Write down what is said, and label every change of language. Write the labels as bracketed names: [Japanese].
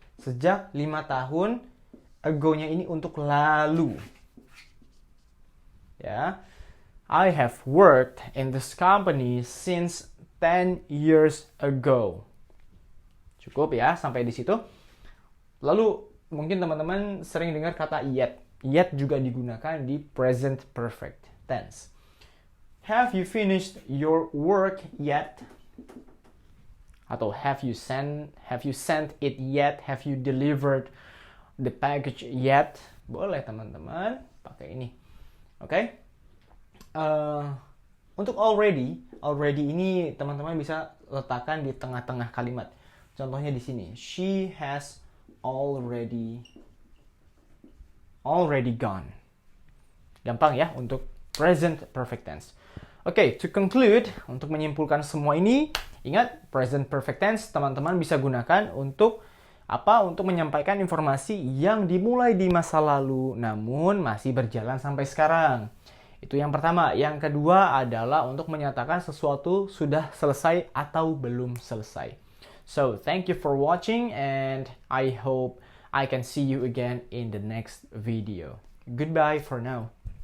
[Indonesian] Sejak 5 tahun, ago-nya ini untuk lalu. Ya. [English] I have worked in this company since 10 years ago. [Indonesian] Cukup ya sampai di situ. Lalu mungkin teman-teman sering dengar kata yet. Yet juga digunakan di present perfect tense. [English] Have you finished your work yet? Atau have you sent it yet? Have you delivered the package yet? [Indonesian] Boleh teman-teman pakai ini. [English] Oke? [Indonesian] Untuk already ini teman-teman bisa letakkan di tengah-tengah kalimat. Contohnya di sini, [English] she has already gone. [Indonesian] Gampang ya untuk present perfect tense. Oke, [English] to conclude, [Indonesian] untuk menyimpulkan semua ini, ingat present perfect tense teman-teman bisa gunakan untuk apa? Untuk menyampaikan informasi yang dimulai di masa lalu namun masih berjalan sampai sekarang. Itu yang pertama. Yang kedua adalah untuk menyatakan sesuatu sudah selesai atau belum selesai. [English] So, thank you for watching and I hope I can see you again in the next video. Goodbye for now.